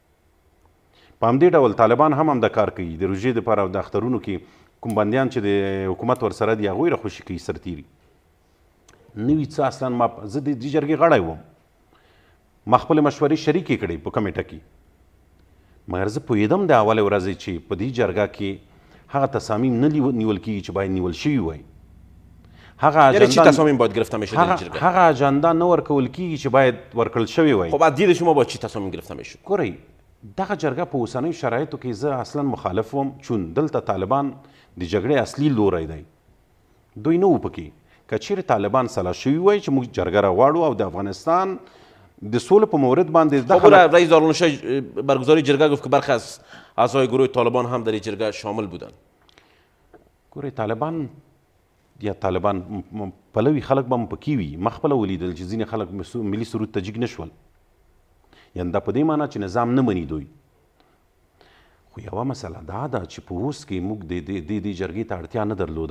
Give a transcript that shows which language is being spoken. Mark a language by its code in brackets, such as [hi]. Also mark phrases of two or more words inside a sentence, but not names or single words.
[ps] په همدې ډول طالبان هم همدا کار کوي. د روژې دپاره د اخترونو کې کوم بندیان چې د حکومت ورسره دي هغوی راخوشي کوي سرتیري. نوي څه اصلا زه د دې جرګې غړی وم. ما خپلې مشورې شریکې کړې په کمیټه کې. مګر زه پوهېدم د اولې ورځې چې په دې جرګه کې هغه تصامیم نه نیول کېږي چې باید نیول شوي وای. [fa] یعنی چی تصامیم باید گرفته میشه در این جرگه؟ [ps] هغه اجندا نه ورکول کېږي چې باید ورکړل شوی وای. [fa] خب از دید شما باید چی تصامیم گرفته میشه؟ [ps] ګورئ دغه جرګه په اوسنیو شرایطو کې زه اصلا مخالف وم چون دلته طالبان د جګړې اصلي لوری دی. دوی نه و پکې. که چیرې طالبان سلا شوي وای چې موږ جرګه راغواړو او د افغانستان د سولې په مورد باندې [fa] خب رئیس دارالانشای برگزاری جرگه گفت که برخی از اعضای گروه طالبان هم در این جرگه شامل بودن. [ps] ګورئ طالبان یا طالبان پلوي خلک به م پکې وي. ما خپله ولیدل چې ځینې خلک ملي سرود ته جګ نه شول. یعنې دا په دې معنی چې نظام نه مني دوی. خو یوه مسله دا ده چې په اوس کې موږ دې جرګې ته اړتیا نه درلوده.